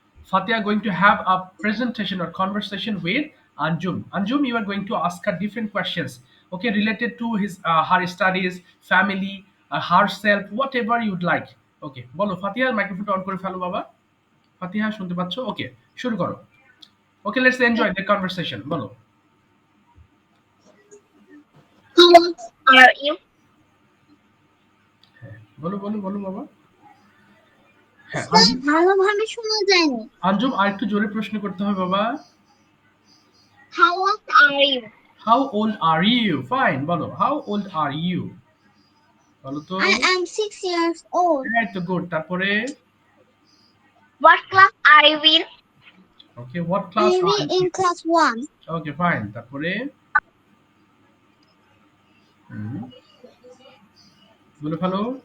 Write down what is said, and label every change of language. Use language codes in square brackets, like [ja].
[en] Fatia going to have a presentation or conversation with Anjum. Anjum, you are going to ask her different questions, okay, related to her studies, family, herself, whatever you'd like. [bn] Okay, বলো ফাতিহা, মাইক্রোফোনটা on করে ফেলো বাবা। ফাতিহা শুনতে পাচ্ছো? ওকে, শুরু করো। [en] Okay, let's enjoy the conversation, বলো। How are you? [bn] হ্যাঁ, বলো বলো বলো বাবা। হ্যাঁ, স্যার ভালোভাবে শোনা যায়নি। আঞ্জুম আর একটু জোরে প্রশ্ন করতে হবে বাবা। [en] How old are you? How old are you? Fine, বলো how old are you? [bn] বলো তো। [en] I am 6 years old. [bn] এই তো গুড। তারপরে [en] What class are you in? ওকে what I class will are in you? class 1. Okay fine. [bn] তারপরে হুম, বলে ফেলো।